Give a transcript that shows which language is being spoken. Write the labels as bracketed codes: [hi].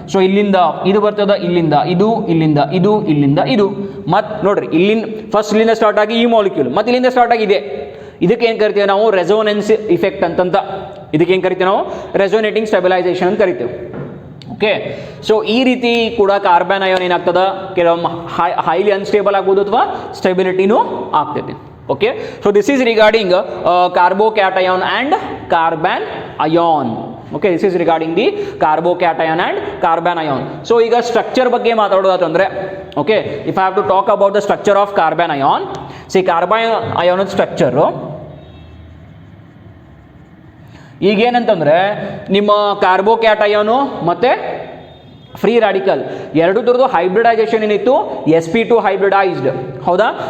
[kn] So ಇಲ್ಲಿಂದ ಇದು ಬರ್ತದ, ಇಲ್ಲಿಂದ ಇದು, ಇಲ್ಲಿಂದ ಇದು, ಇಲ್ಲಿಂದ ಇದು, ಮತ್ತು ನೋಡ್ರಿ ಇಲ್ಲಿಂದ ಫಸ್ಟ್ ಇಲ್ಲಿಂದ ಸ್ಟಾರ್ಟ್ ಆಗಿ ಈ ಮಾಲಿಕ್ಯೂಲ್, ಮತ್ತು ಇಲ್ಲಿಂದ ಸ್ಟಾರ್ಟ್ ಆಗಿದೆ. ಇದಕ್ಕೆ ಏನು ಕರಿತೀವಿ ನಾವು, ರೆಸೋನೆನ್ಸ್ ಇಫೆಕ್ಟ್ ಅಂತಂತ. ಇದಕ್ಕೆ ಏನು ಕರಿತೀವಿ ನಾವು, ರೆಸೋನೇಟಿಂಗ್ ಸ್ಟೆಬಿಲೈಸೇಷನ್ ಅಂತ ಕರಿತೀವಿ. ಓಕೆ, ಸೊ ಈ ರೀತಿ ಕೂಡ ಕಾರ್ಬನ್ ಅಯಾನ್ ಏನಾಗ್ತದ, ಕೆಲವೊಮ್ಮೆ ಹೈಲಿ ಅನ್ಸ್ಟೇಬಲ್ ಆಗ್ಬೋದು ಅಥವಾ ಸ್ಟೆಬಿಲಿಟಿನೂ ಆಗ್ತೈತಿ. [en] Okay, so this is regarding carbocation and carbon ion. Okay, this is regarding the carbocation and carbon ion. [kn] So ಈಗ ಸ್ಟ್ರಕ್ಚರ್ ಬಗ್ಗೆ ಮಾತಾಡೋದಾದ್ರೆ, [en] okay, if I have to talk about the structure of carbon ion, [kn] see carbon ion structure ಈಗೇನಂತಂದ್ರೆ ನಿಮ್ಮ ಕಾರ್ಬೋಕ್ಯಾಟಯಾನು ಮತ್ತೆ free radical ಎರಡು ಥರದ್ದು hybridisation ಏನಿತ್ತು, sp2 hybridised, ಹೌದಾ.